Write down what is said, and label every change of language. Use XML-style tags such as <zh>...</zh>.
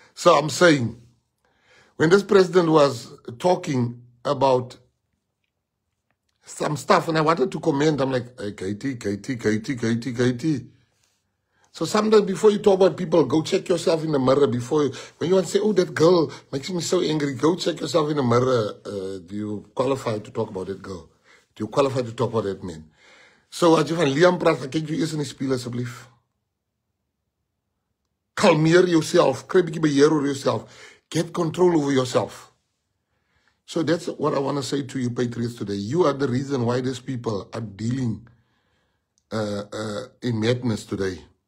<en>So, I'm saying, when this president was talking about some stuff, and I wanted to comment, I'm like, hey, Katie. So sometimes before you talk about people, go check yourself in the mirror before when you want to say, oh, that girl makes me so angry, go check yourself in the mirror. Do you qualify to talk about that girl? Do you qualify to talk about that man?</en> <af>So as jy van Liam praat, kyk jy eers in die spieël asseblief. Kalmeer</af> <en>yourself,</en> <af>kry 'n bietjie beheer oor yourself.</af> <en>Get control over yourself. So that's what I want to say to you, patriots, today. You are the reason why these people are dealing in madness today.</en>